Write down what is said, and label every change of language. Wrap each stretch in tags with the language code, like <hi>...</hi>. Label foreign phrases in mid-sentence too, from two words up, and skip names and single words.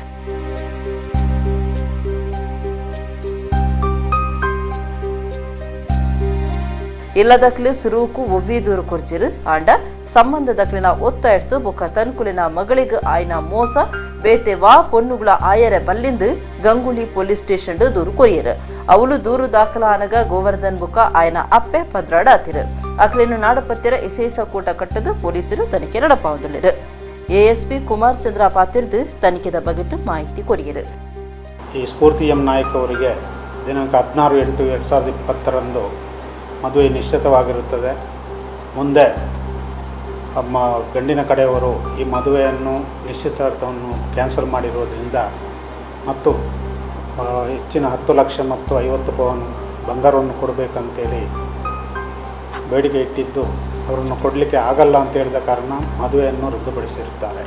<tcy>ಇಲ್ಲದಕ್ಲೆ ಸುರೂಕು ಒವ್ವಿದೂರು ಕೊರ್ಜಿರು ಆಂಡ ಸಂಬಂಧದಕ್ಲಿನ ಒತ್ತ ಎಡ್ತು ಬೊಕ್ಕ ತನ್ಕುಲಿನ ಮಗಳಿಗೆ ಆಯ್ನ ಮೋಸ ಬೇತೆ ವಾ ಪೊಣ್ಣುಗಳ ಆಯರ ಬಲ್ಲಿಂದು ಗಂಗುಳಿ ಪೊಲೀಸ್ ಸ್ಟೇಷನ್ ದೂರು ಕೊರಿಯರು. ಅವಳು ದೂರು ದಾಖಲಾನಗ ಗೋವರ್ಧನ್ ಬೊಕ್ಕ ಆಯ್ನ ಅಪ್ಪೆ ಪದ್ರಾಡ ಆತಿರು. ಅಕ್ಲಿನ ನಾಡಪತ್ಯರ ಇಸೇಸ ಕೂಟ ಕಟ್ಟದು ಪೊಲೀಸರು ತನಿಖೆ ನಡಪಾವುದಿಲ್ಲರು. ಎಎಸ್ಪಿ ಕುಮಾರ್ ಚಂದ್ರ ಪಾತಿರ್ದು ತನಿಖೆದ ಬಗೆಟ್ಟು ಮಾಹಿತಿ ಕೊರಿಯರು.</tcy> <kn>ಈ ಸ್ಫೂರ್ತಿ ಎಂ ನಾಯಕ್ ಅವರಿಗೆ ದಿನಾಂಕ 16/8/2020 ಮದುವೆ ನಿಶ್ಚಿತವಾಗಿರುತ್ತದೆ. ಮುಂದೆ ನಮ್ಮ ಗಂಡಿನ ಕಡೆಯವರು ಈ ಮದುವೆಯನ್ನು ನಿಶ್ಚಿತಾರ್ಥವನ್ನು ಕ್ಯಾನ್ಸಲ್ ಮಾಡಿರೋದ್ರಿಂದ ಮತ್ತು ಹೆಚ್ಚಿನ 10 ಲಕ್ಷ ಮತ್ತು 50 ಪವನ್ ಬಂಗಾರವನ್ನು ಕೊಡಬೇಕಂತೇಳಿ ಬೇಡಿಕೆ ಇಟ್ಟಿದ್ದು ಅವರನ್ನು ಕೊಡಲಿಕ್ಕೆ ಆಗಲ್ಲ ಅಂತ ಹೇಳಿದ ಕಾರಣ ಮದುವೆಯನ್ನು ರದ್ದುಪಡಿಸಿರುತ್ತಾರೆ.</kn>